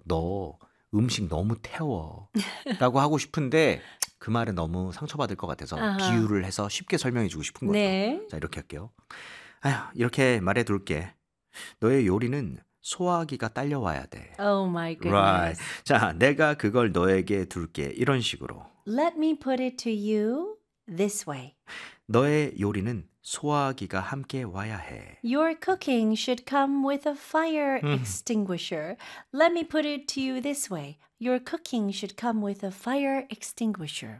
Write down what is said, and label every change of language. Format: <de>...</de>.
<ko>너 음식 너무 태워 라고 하고 싶은데 그 말에 너무 상처받을 것 같아서 아하. 비유를 해서 쉽게 설명해 주고 싶은 거죠. 네. 자, 이렇게 할게요. 아휴, 이렇게 말해 둘게. 너의 요리는 소화기가 딸려와야 돼.</ko> <en>Oh my goodness. Right.</en> <ko>자, 내가 그걸 너에게 둘게. 이런 식으로.</ko> <en>Let me put it to you this way.</en> <ko>너의 요리는 소화기가 함께 와야 해.</ko> <en>Your cooking should come with a fire extinguisher. Let me put it to you this way. Your cooking should come with a fire extinguisher.</en>